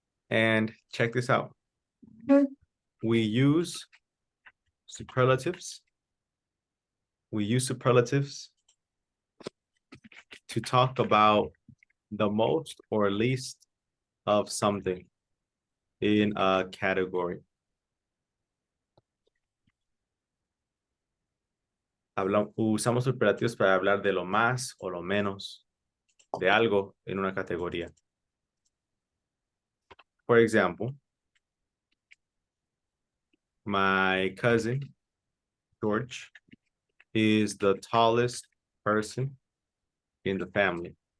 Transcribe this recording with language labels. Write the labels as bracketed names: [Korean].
[English] And check this out. We use superlatives. We use superlatives to talk about the most or least of something in a category. [Spanish] Usamos superlativos para hablar de lo más o lo menos de algo en una categoría. [English] For example, my cousin, George, is the tallest person in the family.